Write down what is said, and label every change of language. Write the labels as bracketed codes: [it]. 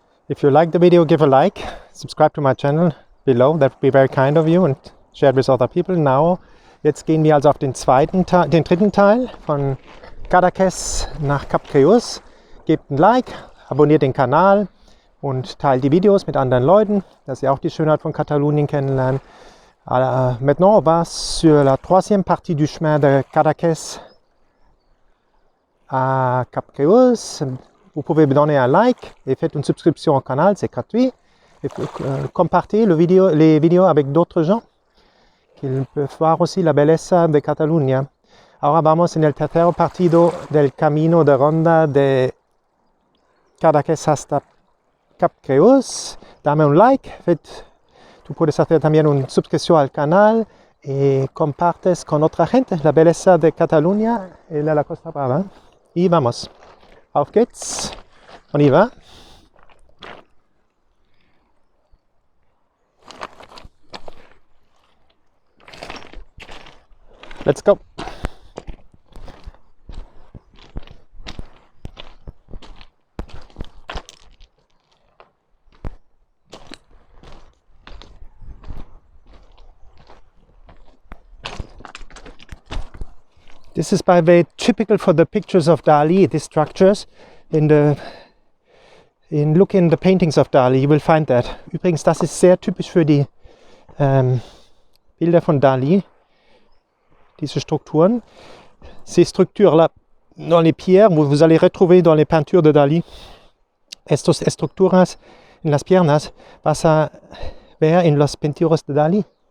[en] If you like the video, give a like, subscribe to my channel below, that would be very kind of you, and share it with other people. [de] Now, jetzt gehen wir also auf den dritten Teil von Cadaques nach Cap de Creus. Gebt ein Like, abonniert den Kanal und teilt die Videos mit anderen Leuten, dass ihr auch die Schönheit von Katalonien kennenlernt. [fr] Maintenant, on va sur la troisième partie du chemin de Cadaques à Cap de Creus. Vous pouvez me donner un like et faites une subscription au canal, c'est gratuit. Et compartez les vidéos avec d'autres gens qu'ils peuvent voir aussi la belleza de Catalunya. [es] Ahora vamos en el tercer partido del camino de ronda de Cadaques hasta Cap de Creus. Dame un like, tú puedes hacer también una suscripción al canal y compartes con otra gente la belleza de Catalunya y de la Costa Brava. Y vamos. [de] Auf geht's. [fr] On y va. [en] Let's go. This is, by the way, typical for the pictures of Dali, these structures. Look in the paintings of Dali, you will find that. [de] Übrigens, das ist sehr typisch für die Bilder von Dali, diese Strukturen. [fr] Ces structures-là, dans les pierres, vous allez retrouver dans les peintures de Dali. [es] Estas estructuras en las piernas vas a ver en las pinturas de Dali.